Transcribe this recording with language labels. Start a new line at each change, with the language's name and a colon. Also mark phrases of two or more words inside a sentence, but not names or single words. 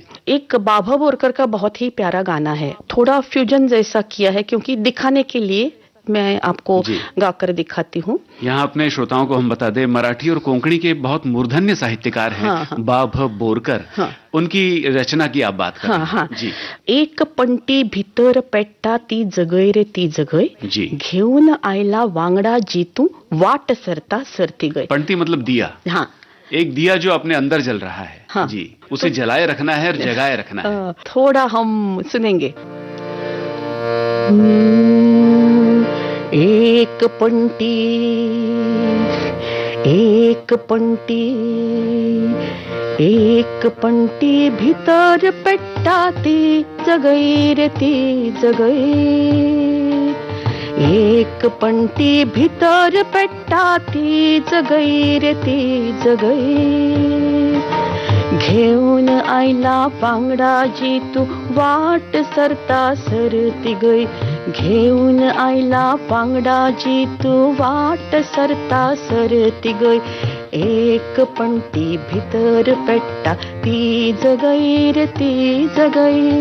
Hindi: एक बाबा बोरकर का बहुत ही प्यारा गाना है, थोड़ा फ्यूजन जैसा किया है क्योंकि दिखाने के लिए मैं आपको गाकर दिखाती हूँ। यहाँ अपने श्रोताओं को हम बता दें, मराठी और कोंकणी के बहुत मूर्धन्य साहित्यकार हैं बाभ बोरकर। उनकी रचना की आप बात कर रहे हैं। जी।
Konkani: एक पंटी भितर पेट्टा ती जगय रे ती जगय
Hindi: जी,
Konkani: घेऊन आयला वांगडा जीतू वाट सरता सरती गय।
Hindi: पंटी मतलब दिया। हाँ, एक दिया जो अपने अंदर जल रहा है। जी, उसे जलाए रखना है और जगाए रखना है। थोड़ा हम सुनेंगे।
Konkani: एक पंटी भीतर पेट्टा ती जगय रे ती जगय एक पंटी भीतर पेट्टा ती जगय रे ती जगय घेऊन आयला वांगडा जीतू वाट सरता सरती गय घेऊन आयला वांगडा जीतू वाट सरता सरती गय एक पंटी भितर पेट्टा ती जगय रे ती जगय।